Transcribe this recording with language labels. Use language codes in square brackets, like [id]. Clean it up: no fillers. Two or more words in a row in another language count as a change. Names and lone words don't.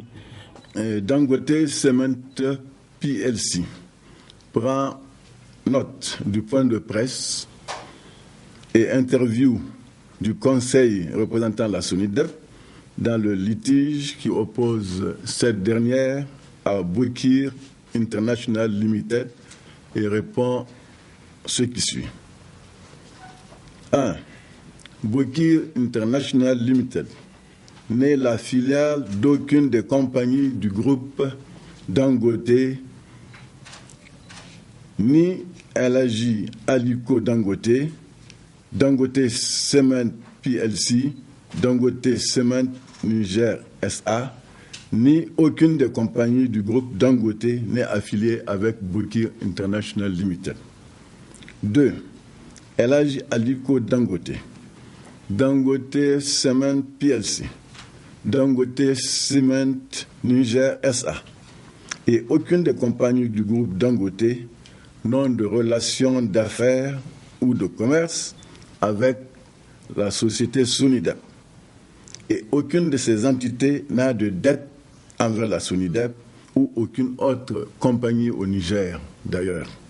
[fr] Dangote Cement PLC prend note du point de presse et interview du conseil représentant la SONIDEP dans le litige qui oppose cette dernière à Borkir International Limited et répond ce qui suit. 1. Borkir International Limited n'est la filiale d'aucune des compagnies du groupe Dangote, ni Elhaji Aliko Dangote, Dangote Cement PLC, Dangote Cement Niger SA, ni aucune des compagnies du groupe Dangote n'est affiliée avec Borkir International Limited. 2. Elhaji Aliko Dangote, Dangote Cement PLC, Dangote Cement Niger SA et aucune des compagnies du groupe Dangote n'ont de relations d'affaires ou de commerce avec la société SONIDEP. Et aucune de ces entités n'a de dette envers la SONIDEP ou aucune autre compagnie au Niger d'ailleurs.